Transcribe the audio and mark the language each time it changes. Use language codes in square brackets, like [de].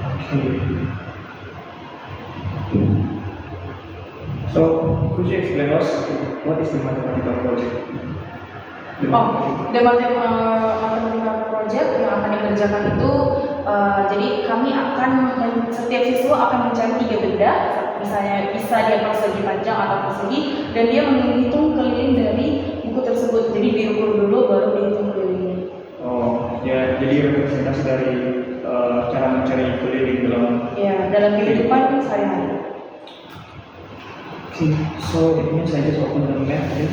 [en] Okay. So, could you explain us what is the mathematical project? The mathematical project [id] yang akan dikerjakan itu, jadi kami akan setiap siswa akan mencari 3 benda, misalnya bisa dia persegi panjang atau persegi, dan dia menghitung keliling dari buku tersebut. Jadi diukur dulu baru dihitung kelilingnya. Oh, ya, jadi representasi dari cara mencari keliling dalam kehidupan sehari-hari. [en] Okay, so it means I just open the map.